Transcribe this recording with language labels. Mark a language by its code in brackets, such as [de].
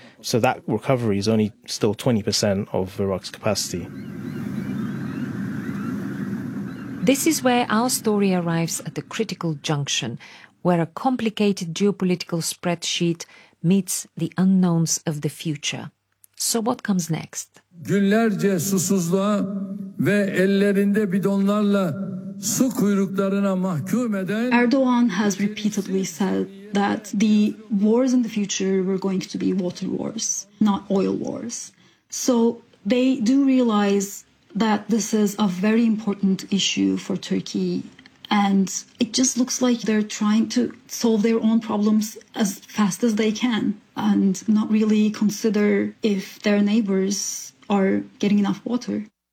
[en] So that recovery is only still 20% of Iraq's capacity. This is where our story arrives at the critical junction, where a complicated geopolitical spreadsheet meets the unknowns of the future. So what comes next? [tr] Günlerce susuzluğa ve ellerinde bidonlarla su kuyruklarına mahkum eden... [en] Erdogan has repeatedly said that the wars in the future were going to be water wars, not oil wars. So they do realize that this is a very important issue for Turkey, and it just looks like they're trying to solve their own problems as fast as they can and not really consider if their neighbors are getting enough water.